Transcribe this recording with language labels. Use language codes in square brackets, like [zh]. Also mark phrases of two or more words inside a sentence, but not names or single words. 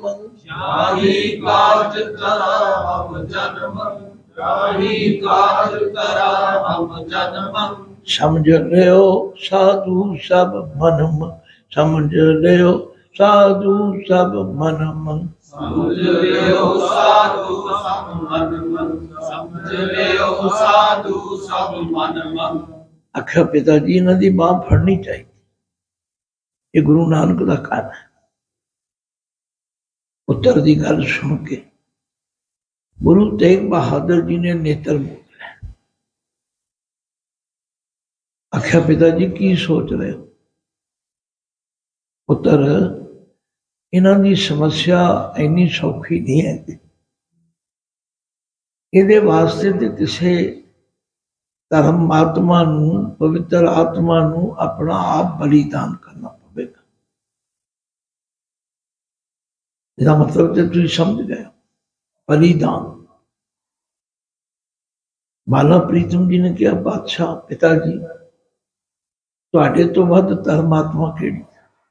[bra] याही काज धरा हम जन्म, याही काज धरा हम जन्म। समझ लियो साधु सब मनम, समझ लियो साधु सब मनम, समझ लियो साधु सब मन मन, समझ लियो साधु सब मन मन। [pa] ਆਖਿਆ ਪਿਤਾ ਜੀ ਇਨ੍ਹਾਂ ਦੀ ਬਾਂਹ ਫੜਨੀ ਚਾਹੀਏ। ਯੇ ਗੁਰੂ ਨਾਨਕ ਦਾ ਕਾਮ ਹੈ। ਪੁੱਤਰ ਦੀ ਗੱਲ ਸੁਣ ਕੇ ਗੁਰੂ ਤੇਗ ਬਹਾਦਰ ਜੀ ਨੇ ਨੇਤਰ ਮੂੰਦ ਲਿਆ। ਆਖਿਆ ਪਿਤਾ ਜੀ ਕੀ ਸੋਚ ਰਹੇ ਹੋ? ਪੁੱਤਰ ਇਨ੍ਹਾਂ ਦੀ ਸਮੱਸਿਆ ਇੰਨੀ ਸੌਖੀ ਨਹੀਂ ਹੈ। ਇਹਦੇ ਵਾਸਤੇ ਤੇ ਕਿਸੇ ਧਰਮ ਆਤਮਾ ਨੂੰ, ਪਵਿੱਤਰ ਆਤਮਾ ਨੂੰ ਆਪਣਾ ਆਪ ਬਲੀਦਾਨ ਕਰਨਾ ਪਵੇਗਾ। [hi] इसका मतलब तो तुम समझ गए, बलिदान। [pa] ਬਾਲਾ ਪ੍ਰੀਤਮ ਜੀ ਨੇ ਕਿਹਾ, ਬਾਦਸ਼ਾਹ ਪਿਤਾਜੀ ਤੁਹਾਡੇ ਤੋਂ ਵੱਧ ਧਰਮਾਤਮਾ ਕਿਹੜੀ?